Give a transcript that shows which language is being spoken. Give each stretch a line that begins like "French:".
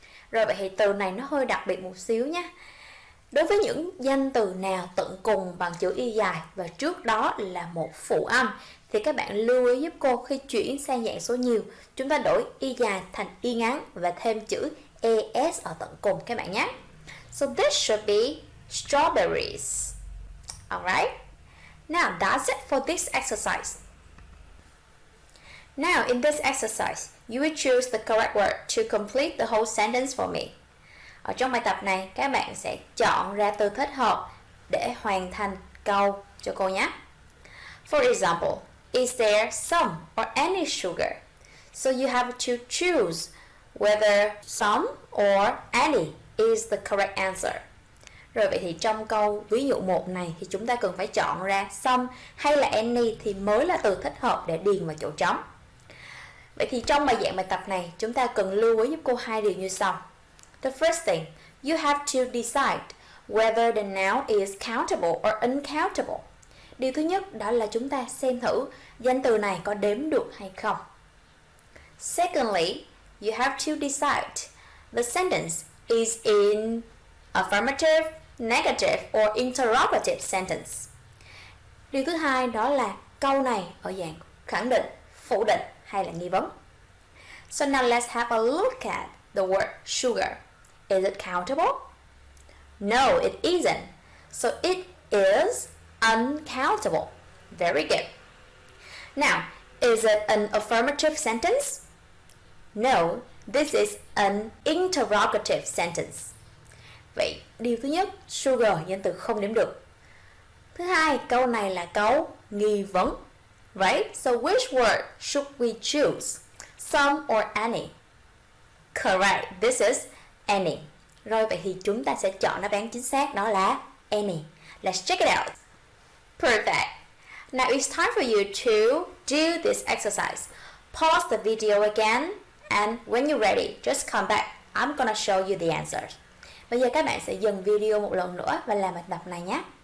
Vietnamese: Rồi vậy thì từ này nó hơi đặc biệt một xíu nhé. Đối với những danh từ nào tận cùng bằng chữ y dài và trước đó là một phụ âm thì các bạn lưu ý giúp cô khi chuyển sang dạng số nhiều, chúng ta đổi y dài thành y ngắn và thêm chữ es ở tận cùng các bạn nhé.
English: So this should be strawberries. Alright. Now that's it for this exercise. Now in this exercise, you will choose the correct word to complete the whole sentence for me.
Vietnamese: Ở trong bài tập này, các bạn sẽ chọn ra từ thích hợp để hoàn thành câu cho cô nhé.
English: For example, is there some or any sugar? So you have to choose whether some or any is the correct answer.
Vietnamese: Rồi vậy thì trong câu ví dụ 1 này thì chúng ta cần phải chọn ra some hay là any thì mới là từ thích hợp để điền vào chỗ trống. Vậy thì trong bài giảng bài tập này, chúng ta cần lưu ý giúp cô hai điều như sau.
English: The first thing, you have to decide whether the noun is countable or uncountable.
Vietnamese: Điều thứ nhất đó là chúng ta xem thử danh từ này có đếm được hay không.
English: Secondly, you have to decide the sentence is in affirmative, negative or interrogative sentence.
Vietnamese: Điều thứ hai đó là câu này ở dạng khẳng định, phủ định hay là nghi vấn.
English: So now let's have a look at the word sugar. Is it countable? No, it isn't. So it is uncountable. Very good. Now, is it an affirmative sentence? No, this is an interrogative sentence.
Vietnamese: Vậy, điều thứ nhất, sugar danh từ không đếm được. Thứ hai, câu này là câu nghi vấn.
English: Right? So which word should we choose? Some or any? Correct. This is any.
Vietnamese: Rồi vậy thì chúng ta sẽ chọn đáp án chính xác đó là any.
English: Let's check it out. Perfect. Now it's time for you to do this exercise. Pause the video again and when you're ready, just come back. I'm gonna show you the answers.
Vietnamese: Bây giờ các bạn sẽ dừng video một lần nữa và làm bài tập này nhé.